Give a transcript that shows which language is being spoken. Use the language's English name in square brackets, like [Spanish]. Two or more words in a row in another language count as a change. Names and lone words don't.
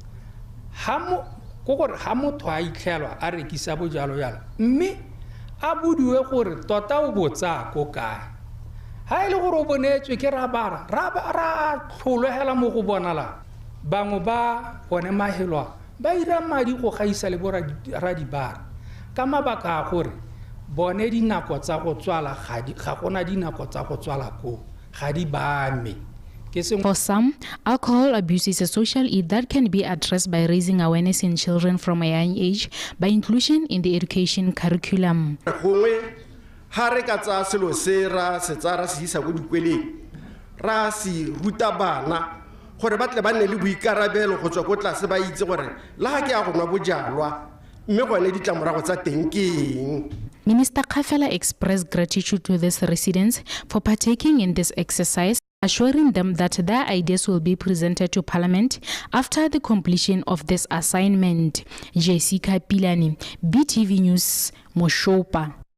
[Tswana] ko gore ga motho a itlhelwa a rekisa bojalo jalo mme a bodiwe gore tota o botsa ko kae ha e le gore o bonetswe ke rabara ra tlholegela mo go bonala bangwe ba bone mahelwa ba ira madi go gaisa le bora dibara ka mabaka a gore bone dinako tsa go tswala ga gona dinako tsa go tswala ko ga di bame. [English] For some, alcohol abuse is a social ill that can be addressed by raising awareness in children from a young age by inclusion in the education curriculum. [Tswana] Ha re ka tsa selo se ra se tsara se isa go dikweleng ra si ruta bana gore ba tle ba nne le boikarabelo go tswa go tlase ba itse gore la ga ke a go nwa bojalwa mme gone ditlamorago tsa teng ke eng. [English] Minister Khafela expressed gratitude to these residents for partaking in this exercise, assuring them that their ideas will be presented to Parliament after the completion of this assignment. Jessica Pilani, BTV News, Moshopa.